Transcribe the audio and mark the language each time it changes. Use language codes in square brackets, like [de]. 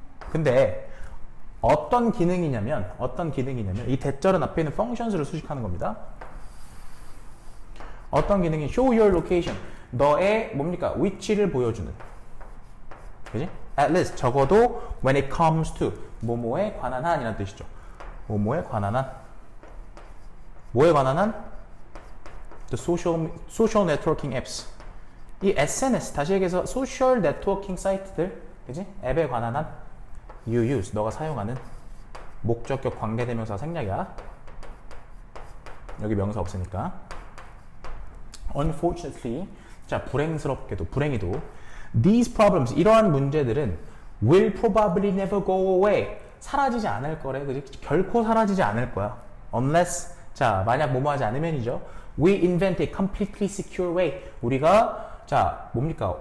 [ko] 근데 어떤 기능이냐면 이 대절은 앞에 있는 functions를 수식하는 겁니다. 어떤 기능이 show your location, 너의 뭡니까? 위치를 보여주는. 그지? [en] At least [ko] 적어도 [en] when it comes to [ko] 뭐뭐에 관한 한 이라는 뜻이죠. 뭐뭐에 관한 한. 뭐에 관한 한? [en] The social networking apps. [ko] 이 SNS, 다시 얘기해서 [en] social networking [ko] 사이트들, 그지? 앱에 관한 한 [en] you use, [ko] 너가 사용하는. 목적격 관계대명사 생략이야. 여기 명사 없으니까. [en] Unfortunately, [ko] 자, 불행히도 [en] these problems, [ko] 이러한 문제들은 [en] will probably never go away, [ko] 사라지지 않을 거래. 그지? 결코 사라지지 않을 거야. [en] Unless, [ko] 자, 만약 뭐뭐 하지 않으면이죠. [en] We invent a completely secure way, [ko] 우리가 자, 뭡니까?